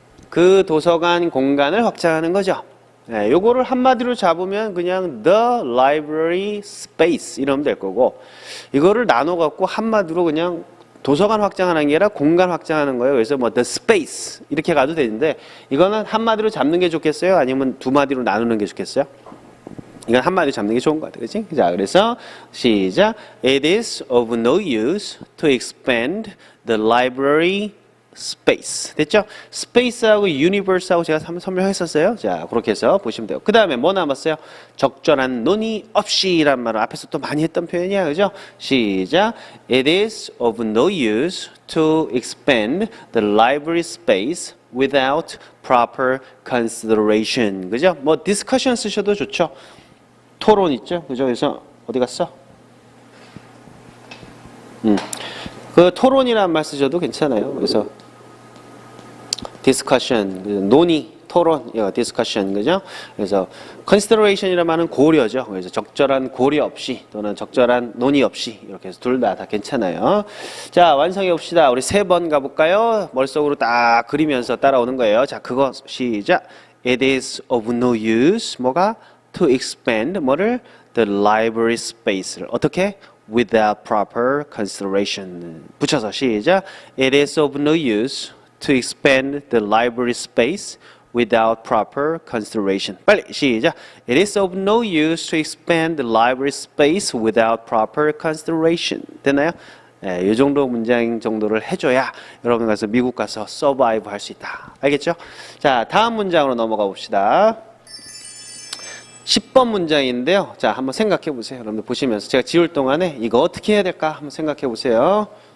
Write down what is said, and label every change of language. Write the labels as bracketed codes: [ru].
[ko] 그 도서관 공간을 확장하는 거죠. 네, 요거를 한마디로 잡으면 그냥 [en] the library space [ko] 이러면 될 거고, 이거를 나눠 갖고 한마디로 그냥 도서관 확장하는 게 아니라 공간 확장하는 거예요. 그래서 뭐 [en] the space [ko] 이렇게 가도 되는데, 이거는 한마디로 잡는 게 좋겠어요? 아니면 두 마디로 나누는 게 좋겠어요? 이건 한마디로 잡는 게 좋은 것 같아요. 그치? 자, 그래서 시작. [en] It is of no use to expand the library space. [ko] 됐죠? space하고 universe하고 제가 한번 설명했었어요. 자, 그렇게 해서 보시면 돼요. 그 다음에 뭐 남았어요? 적절한 논의 없이란 말을 앞에서 또 많이 했던 표현이야. 그죠? 시작. [en] It is of no use to expand the library space without proper consideration. [ko] 그죠? 뭐 discussion 쓰셔도 좋죠. 토론 있죠? 그죠? 그래서 어디 갔어? 그 토론이란 말 쓰셔도 괜찮아요. 그래서 discussion, 논의, 토론, discussion, 그죠? 그래서 consideration이란 말은 고려죠. 그래서 적절한 고려 없이 또는 적절한 논의 없이 이렇게 해서 둘 다 괜찮아요. 자, 완성해 봅시다. 우리 3번 가볼까요? 머릿속으로 딱 그리면서 따라오는 거예요. 자, 그거 시작. [en] It is of no use, [ko] 뭐가? [en] To expand, [ko] 뭐를? [en] The library space를. [ko] 어떻게? [en] Without proper consideration. [ko] 붙여서 시작. [en] It is of no use to expand the library space without proper consideration. [ko] 빨리 시작. [en] It is of no use to expand the library space without proper consideration. [ko] 됐나요? 네, 이 정도 문장 정도를 해줘야 여러분 가서 미국 가서 서바이브 할 수 있다. 알겠죠? 자, 다음 문장으로 넘어가 봅시다. 10번 문장인데요. 자, 한번 생각해 보세요. 여러분들 보시면서 제가 지울 동안에 이거 어떻게 해야 될까 한번 생각해 보세요.